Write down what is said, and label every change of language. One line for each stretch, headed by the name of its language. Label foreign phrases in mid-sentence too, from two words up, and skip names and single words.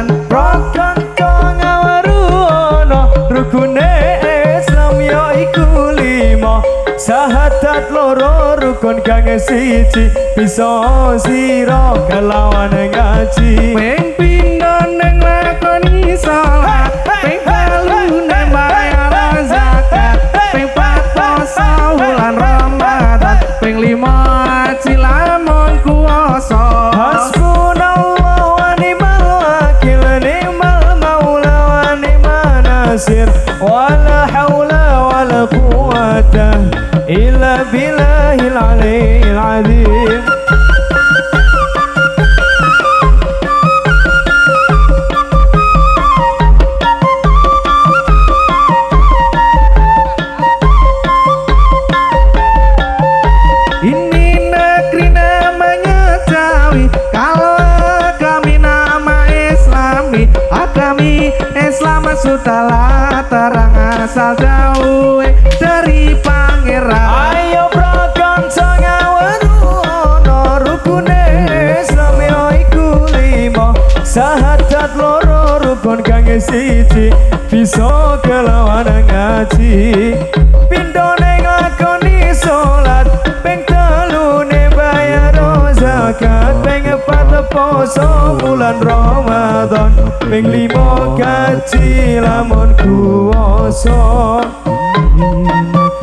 Javanese: Rokon kang ngawaruana rukune Islam ya iku lima Sahadat loro rukun kang siji bisa sira kelawan ngaji ping pindho ning lakoni salat ping telu ning bayar zakat ping pat poso wulan Ramadan ping lima haji lamun kuwasa
Arabic: حسبنا الله ونعم الوكيل نعم المولى ونعم النصير ولا حول ولا قوة إلا بالله العلي العظيم
Indonesian: Ini negeri namanya Jawi Kalau agami nama Islami Agami Islam sudah terang asal jauh dari pangeran
Javanese: Ayo prakon sangawaruana rukune Islam ya iku lima Sahadat loro rukun kang siji bisa kelawan ngaji pindho ning lakoni salat ping telu ne bayar zakat ping pat poso bulan Ramadan ping lima gaji lamun kuwasa